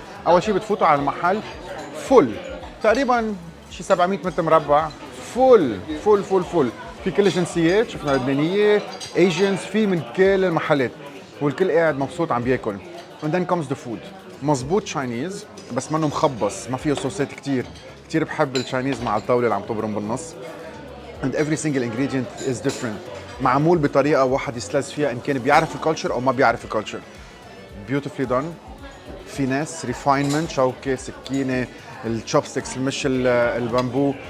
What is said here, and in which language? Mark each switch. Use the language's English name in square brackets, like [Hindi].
[Arabic] أول شيء بتفوتوا على المحل فل، تقريبا شي 700 متر مربع، فل. في كل الجنسيات، شفنا لبنانية، ايجنز، في من كل المحلات، والكل قاعد مبسوط عم بياكل. [English] And then comes the food. [Arabic] مزبوط تشاينيز بس منه مخبص، ما فيه صوصات كتير بحب التشاينيز مع الطاولة اللي عم تبرم بالنص. [English] And every single ingredient is different. [Arabic] معمول بطريقة واحد يستلذ فيها إن كان بيعرف الكالتشر أو ما بيعرف الكالتشر. [English] Beautifully done. finesse, refinement, [Arabic] شوكة، سكينة، الشوبستكس، المش البامبو.